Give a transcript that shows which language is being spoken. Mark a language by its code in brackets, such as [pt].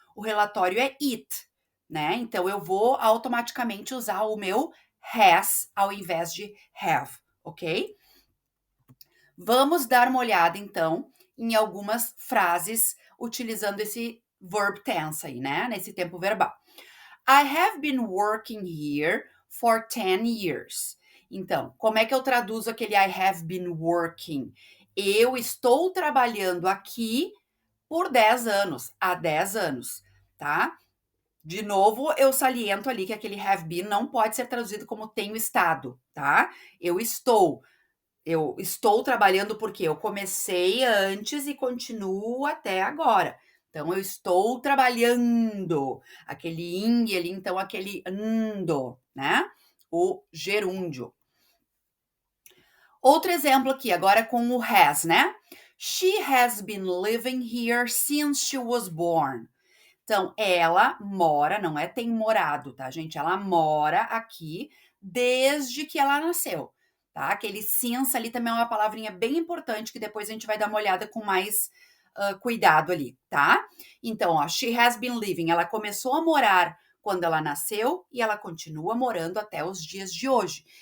[pt] O relatório é it, né? Então eu vou automaticamente usar o meu has ao invés de have, ok? Vamos dar uma olhada então em algumas frases utilizando esse [en] verb tense [pt] aí, né? Nesse tempo verbal. [en] I have been working here for 10 years. [pt] Então, como é que eu traduzo aquele [en] I have been working? [pt] Eu estou trabalhando aqui por 10 anos, há 10 anos, tá? De novo, eu saliento ali que aquele [en] have been [pt] não pode ser traduzido como tenho estado, tá? Eu estou trabalhando porque eu comecei antes e continuo até agora. Então, eu estou trabalhando. Aquele ing ali, então, aquele ando, né? O gerúndio. Outro exemplo aqui, agora com o has, né? [en] She has been living here since she was born. [pt] Então, ela mora, não é tem morado, tá, gente? Ela mora aqui desde que ela nasceu, tá? Aquele since ali também é uma palavrinha bem importante que depois a gente vai dar uma olhada com mais cuidado ali, tá? Então, ó, [en] she has been living, [pt] ela começou a morar quando ela nasceu e ela continua morando até os dias de hoje.